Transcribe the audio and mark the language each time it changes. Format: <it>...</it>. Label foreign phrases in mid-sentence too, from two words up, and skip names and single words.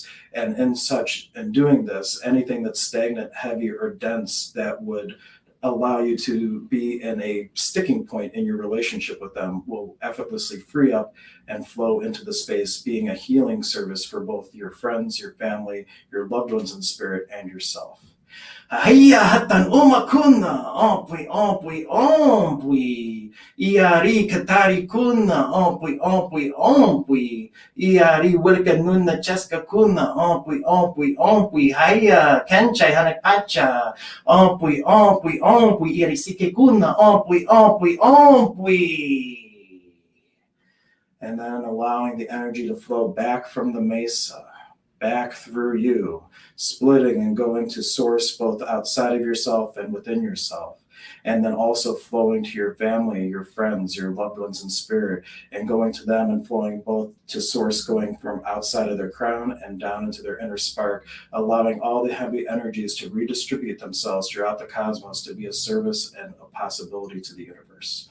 <en>And in doing this, anything that's stagnant, heavy, or dense that would allow you to be in a sticking point in your relationship with them will effortlessly free up and flow into the space, being a healing service for both your friends, your family, your loved ones in spirit, and yourself.</en> <qu>Ahia hatan umakuna, ompui, ompui, ompui. Iari katari kuna, ompui, ompui, ompui. Iari wilka nuna chaska kuna, ompui, ompui, ompui. Haya kanchai hanakpacha, ompui, ompui, ompui. Iari sike kuna, ompui, ompui, ompui.</qu> <en>And then allowing the energy to flow back from the mesa, back through you, splitting and going to source both outside of yourself and within yourself, and then also flowing to your family, your friends, your loved ones in spirit, and going to them and flowing both to source, going from outside of their crown and down into their inner spark, allowing all the heavy energies to redistribute themselves throughout the cosmos to be a service and a possibility to the universe.</en>